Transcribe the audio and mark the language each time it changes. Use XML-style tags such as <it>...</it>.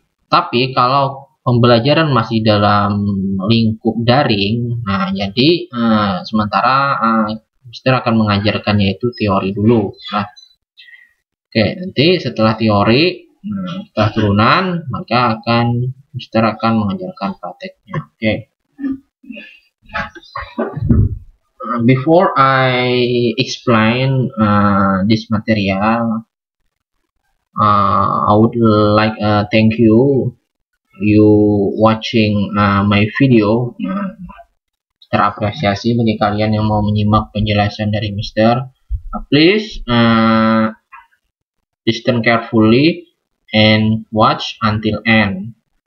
<id>Tapi kalau pembelajaran masih dalam lingkup daring, jadi sementara Mister akan mengajarkannya itu teori dulu. Oke, nanti setelah teori. Setelah turunan, maka Mister akan mengajarkan prakteknya. Oke.</id> <en>Before I explain this material, I would like thank you watching my video.</en> <id>Terapresiasi bagi kalian yang mau menyimak penjelasan dari Mister.</id> <en>Please listen carefully and watch until end.</en>